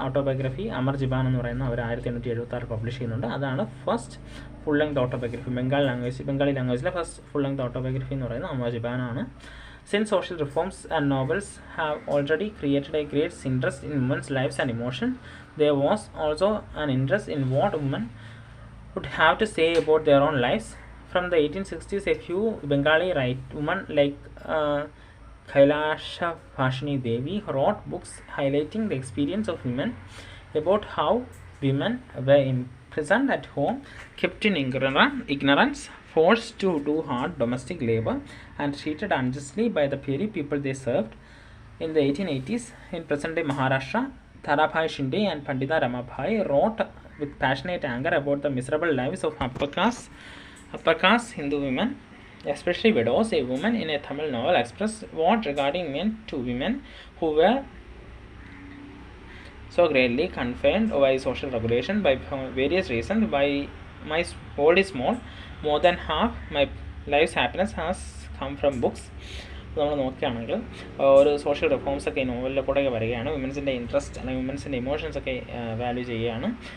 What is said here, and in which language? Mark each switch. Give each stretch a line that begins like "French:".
Malayalam: Autobiography Amar Jiban എന്ന് പറയുന്ന അവർ 1876 publish ചെയ്യുന്നുണ്ട്. അതാണ് first full length autobiography Bengali ലാംഗ്വേജിലെ first full length autobiography എന്ന് പറയുന്നത് Amar ജിബാനാണ്.
English: Since social reforms and novels have already created a great interest in women's lives and emotions, there was also an interest in what women would have to say about their own lives. From the 1860s, a few Bengali women like Kailasha Bhashini Devi wrote books highlighting the experience of women, about how women were imprisoned at home, kept in ignorance, forced to do hard domestic labor, and treated unjustly by the very people they served. In the 1880s, in present-day Maharashtra, Tarabhai Shinde and Pandita Ramabhai wrote with passionate anger about the miserable lives of upper caste Hindu women, especially widows. A woman in a Tamil novel expressed what regarding men to women who were so greatly confined by social regulation by various reasons. By my world is small, more than half my life's happiness has come from books.
Malayalam: നമ്മൾ നോക്കുകയാണെങ്കിൽ ഒരു social റിഫോംസൊക്കെ ഈ നോവലിലെ കൂടെയൊക്കെ വരികയാണ്. വിമൻസിൻ്റെ interest അല്ലെങ്കിൽ വിമൻസിൻ്റെ ഇമോഷൻസൊക്കെ value ചെയ്യുകയാണ്.